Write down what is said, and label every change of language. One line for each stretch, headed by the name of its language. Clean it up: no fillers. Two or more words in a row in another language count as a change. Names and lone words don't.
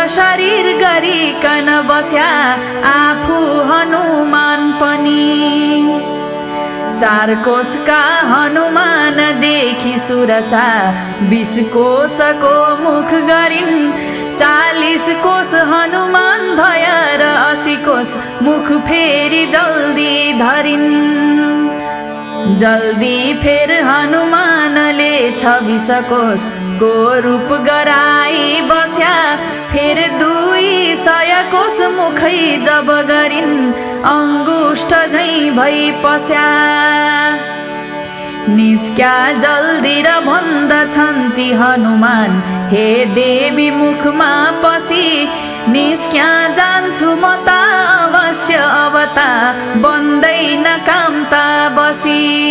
Nepali: शरीर गरिकन बस्या आफू हनुमान पनि चार कोसका हनुमान देखि सुरसा 20 कोसको मुख गरिन् 40 कोस हनुमान भया र 80 कोस मुख फेरि जल्दी धरिन् जल्दी फेर हनुमानले 26 कोसको रूप गराई बस्या फेर 200 कोस मुखै जब गरिन् अंगुष्ठ झै भई पस्या निस्क्या जल्दी र भन्दछन् ती हनुमान हे देवी मुखमा पसी निस्क्या जान्छु म त अवश्य अवता बन्दैन काम त बसी